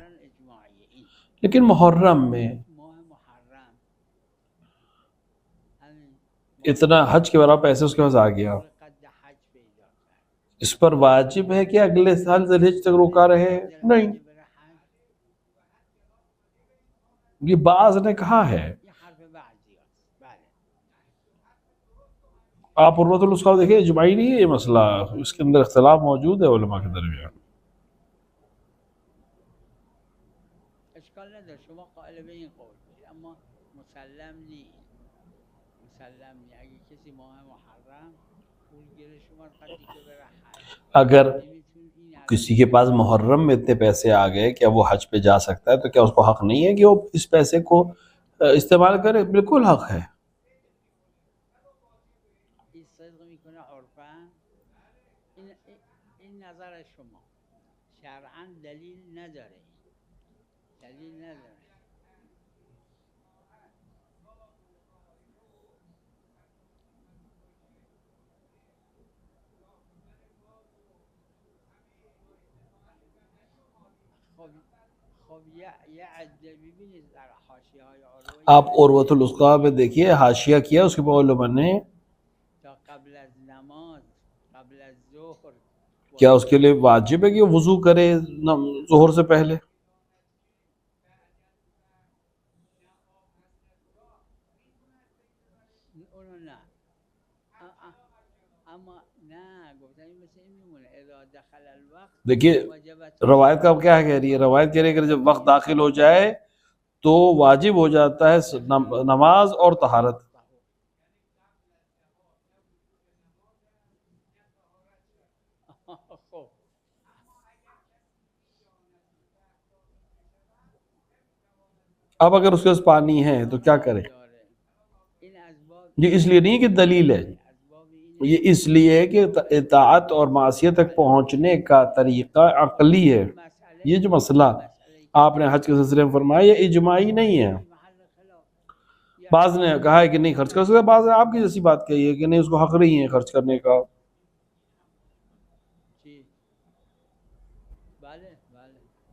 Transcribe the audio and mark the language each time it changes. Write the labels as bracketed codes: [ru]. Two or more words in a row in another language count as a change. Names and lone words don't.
[ur] لیکن محرم میں اتنا حج کے برابر پیسے اس کے پاس آ گیا، اس پر واجب ہے کہ اگلے سال ذی الحج تک روکا رہے؟ نہیں، یہ بعض نے کہا ہے۔ آپ عروۃ الوثقی دیکھیں، اجماعی نہیں ہے یہ مسئلہ، اس کے اندر اختلاف موجود ہے علماء کے درمیان۔ [fa] اشکال نداره، شما قائل به این قول باشید، اما مسلم نیست. مسلم نیست. اگه کسی ماه محرم پول گیره شما قدری که بره حج، اگر نمیتونید این [ur] کسی کے پاس محرم میں اتنے پیسے آ گئے کہ اب وہ حج پہ جا سکتا ہے، تو کیا اس کو حق نہیں ہے کہ وہ اس پیسے کو استعمال کرے؟ بالکل حق ہے۔ [fa] این صدق میکنه عرفا. این نظر شما شرعا دلیل نداره، دلیل نداره. خب یه عده ببینید در حاشیه های عروه [ur] آپ عروۃ الوثقی میں دیکھیے، حاشیہ کیا اس کے بعد علماء نے، [fa] تا قبل از نماز، قبل از ظهر، [ur] کیا اس کے لیے واجب ہے کہ وہ وضو کرے ظہر سے پہلے؟ [fa] اونو نه. اما نه گفتن این مثل این میمونه [ar] اذا دخل الوقت [ur] دیکھیے [ar] وجبت [ur] روایت کا کیا کہہ رہی ہے؟ روایت کہہ رہی ہے کہ جب وقت داخل ہو جائے تو واجب ہو جاتا ہے نماز اور طہارت۔ [fa] خب [ur] اب اگر اس کے پاس پانی ہے تو کیا کرے؟ [fa] داره. این اسباب [ur] یہ اس لیے نہیں کہ دلیل ہے، [fa] اسباب اینه [ur] یہ اس لیے ہے کہ اطاعت اور معصیت تک پہنچنے کا طریقہ عقلی ہے۔ [fa] مسئله [ur] یہ جو مسئلہ آپ نے حج کے سلسلے میں فرمایا، یہ اجماعی نہیں ہے۔ [fa] محل خلاف. [ur] بعض نے کہا ہے کہ نہیں خرچ کر سکتا، بعض نے آپ کی جیسی بات کہی ہے کہ نہیں اس کو حق نہیں ہے خرچ کرنے کا۔ [fa] چی؟ بله بله.